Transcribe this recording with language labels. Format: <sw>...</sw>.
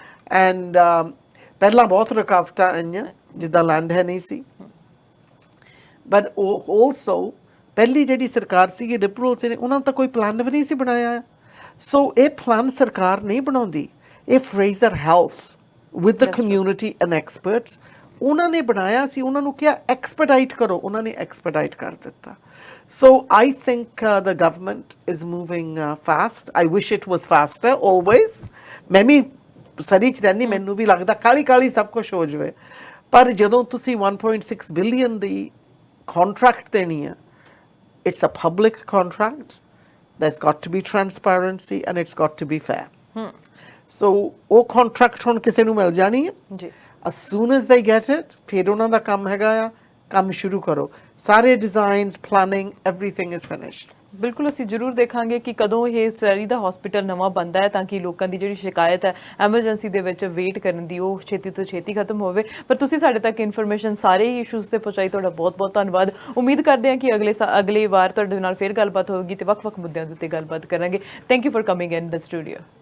<pa>And ਪਹਿਲਾਂ ਬਹੁਤ ਰੁਕਾਵਟਾਂ ਆਈਆਂ ਜਿੱਦਾਂ ਲੈਂਡ ਹੈ ਨਹੀਂ ਸੀ ਬਟ also ਪਹਿਲੀ ਜਿਹੜੀ ਸਰਕਾਰ ਸੀ ਲਿਬਰਲਸ ਨੇ ਉਹਨਾਂ ਤਾਂ ਕੋਈ ਪਲਾਨ ਵੀ ਨਹੀਂ ਸੀ ਬਣਾਇਆ ਸੋ ਇਹ ਪਲਾਨ ਸਰਕਾਰ ਨਹੀਂ ਬਣਾਉਂਦੀ ਇਹ Fraser health</pa> <en>with the community and experts</en> <pa>ਉਹਨਾਂ ਨੇ ਬਣਾਇਆ ਸੀ ਉਹਨਾਂ ਨੂੰ ਕਿਹਾ ਐਕਸਪੈਡਾਈਟ ਕਰੋ ਉਹਨਾਂ ਨੇ ਐਕਸਪੈਡਾਈਟ ਕਰ ਦਿੱਤਾ</pa> <en>So I think the government is moving fast. I wish it was faster always.</en> <pa>ਮੈਂ ਵੀ ਸਰੀ ਚ ਰਹਿੰਦੀ ਮੈਨੂੰ ਵੀ ਲੱਗਦਾ ਕਾਲੀ ਸਭ ਕੁਝ ਹੋ ਜਾਵੇ ਪਰ ਜਦੋਂ ਤੁਸੀਂ 1.6 ਬਿਲੀਅਨ ਦੀ ਕੰਟਰੈਕਟ ਦੇਣੀ ਆ</pa> <en>It's a public contract there's got to be transparency and it's got to be fair.</en> <pa>So ਉਹ ਕੰਟਰੈਕਟ ਹੁਣ ਕਿਸੇ ਨੂੰ ਮਿਲ ਜਾਣੀ ਹੈ ਜੀ</pa> <en>as soon as they get it</en> <pa>ਫਿਰ ਉਹਨਾਂ ਦਾ ਕੰਮ ਹੈਗਾ ਆ ਕੰਮ ਸ਼ੁਰੂ ਕਰੋ ਸਾਰੇ designs planning</pa> <en>everything is finished</en> <pa>ਬਿਲਕੁਲ ਅਸੀਂ ਜ਼ਰੂਰ ਦੇਖਾਂਗੇ ਕਿ ਕਦੋਂ ਇਹ ਸੈਰੀ ਦਾ ਹਸਪੀਟਲ ਨਵਾਂ ਬਣਦਾ ਹੈ ਤਾਂ ਕਿ ਲੋਕਾਂ ਦੀ ਜਿਹੜੀ ਸ਼ਿਕਾਇਤ ਹੈ ਐਮਰਜੈਂਸੀ ਦੇ ਵਿੱਚ ਵੇਟ ਕਰਨ ਦੀ ਉਹ ਛੇਤੀ ਤੋਂ ਛੇਤੀ ਖਤਮ ਹੋਵੇ ਪਰ ਤੁਸੀਂ ਸਾਡੇ ਤੱਕ ਇਨਫੋਰਮੇਸ਼ਨ ਸਾਰੇ ਹੀ ਇਸ਼ੂਜ਼ ਤੇ ਪਹੁੰਚਾਈ ਤੁਹਾਡਾ ਬਹੁਤ-ਬਹੁਤ ਧੰਨਵਾਦ ਉਮੀਦ ਕਰਦੇ ਹਾਂ ਕਿ ਅਗਲੀ ਵਾਰ ਤੁਹਾਡੇ ਨਾਲ ਫਿਰ ਗੱਲਬਾਤ ਹੋਵੇਗੀ ਤੇ ਵੱਖ-ਵੱਖ ਮੁੱਦਿਆਂ ਦੇ ਉੱਤੇ ਗੱਲਬਾਤ ਕਰਾਂਗੇ</pa> <en>thank you for coming in the studio</en>